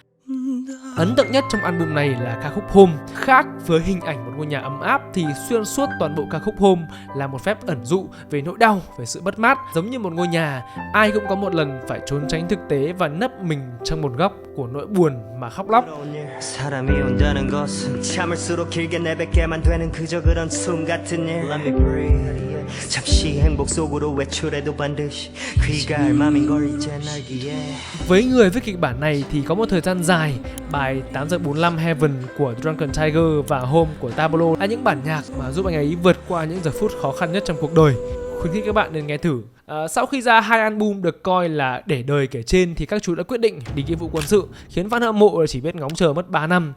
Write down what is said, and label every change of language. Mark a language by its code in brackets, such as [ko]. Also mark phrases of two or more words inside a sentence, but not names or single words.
[vi] Ấn tượng nhất trong album này là ca khúc Home. Khác với hình ảnh một ngôi nhà ấm áp thì xuyên suốt toàn bộ ca khúc Home là một phép ẩn dụ về nỗi đau, về sự mất mát. Giống như một ngôi nhà, ai cũng có một lần phải trốn tránh thực tế và nấp mình trong một góc của nỗi buồn mà khóc lóc. [ko] 사람이 온다는 것은 참을수록 길게 내뱉게만 되는 그저 그런 숨 같은 일. [en] Let me breathe. [ko] 잠시 행복 속으로 외출해도 반드시 귀가할 맘인 걸 이제 알기에. [vi] Với người viết kịch bản này thì có một thời gian dài, bài 8 giờ 45 Heaven của Drunken Tiger và Home của Tablo là những bản nhạc mà giúp anh ấy vượt qua những giờ phút khó khăn nhất trong cuộc đời. Khuyến khích các bạn nên nghe thử. Sau khi ra hai album được coi là để đời kể trên thì các chú đã quyết định đi nghĩa vụ quân sự, khiến fan hâm mộ chỉ biết ngóng chờ mất 3 năm.